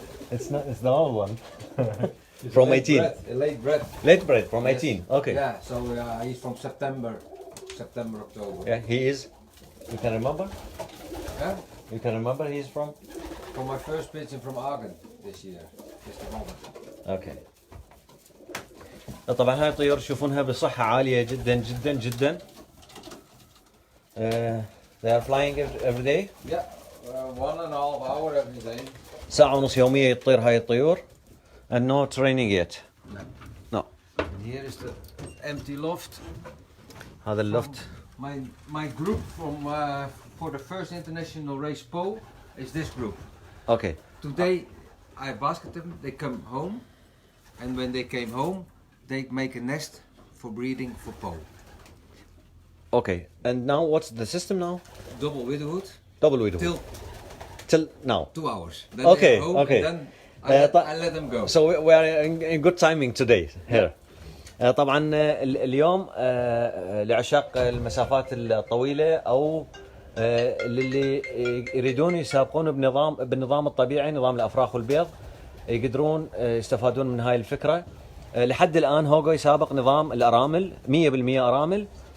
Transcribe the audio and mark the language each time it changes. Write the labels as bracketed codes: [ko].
[en] It's the old one. From 18. Late bread. Late bread from Yes. 18. Okay. Yeah, so he's from September, October. Yeah, he is. You can remember? Yeah? You can remember he's from? From my first pigeon from Argen this year. Just a moment. Okay. [ar] طبعا هاي الطيور تشوفونها بصحة عالية جدا جدا جدا. [en] They are flying every day. Yeah, 1.5 hour every day. [ar] ساعة ونص يومية يطير هاي الطيور. [en] And no training yet. No. No. And here is the empty loft. [ar] هذا اللفت. [en] My group from for the first international race PO is this group. Okay. Today I basket them, they come home, and when they came home they make a nest for breeding for PO. Okay. And now what's the system now? Double widowhood Double widowhood. till Till now. 2 hours. Then Okay, they are home, okay. and then I let them go. So we are in good timing today here. [ar] طبعا اليوم لعشاق المسافات الطويلة أو للي يريدون يسابقون بالنظام الطبيعي، نظام الأفراخ والبيض، يقدرون يستفادون من هاي الفكرة. لحد الآن هوغو يسابق نظام الأرامل 100% أرامل.